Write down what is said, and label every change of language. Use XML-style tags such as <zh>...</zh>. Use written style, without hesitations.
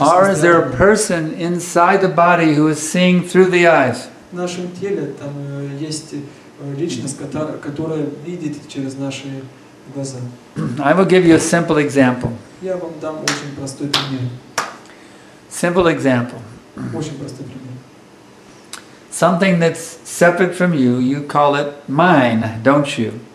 <en>Or is there a person inside the body who is seeing through the eyes?</en> <ru>В нашем теле там есть личность, которая видит через наши глаза.</ru> <en>I will give you a simple example.</en> <ru>Я вам дам очень простой пример.</ru> <en>Simple example.</en> <ru>Очень простой пример.</ru> <en>Something that's separate from you, you call it mine, don't you?</en>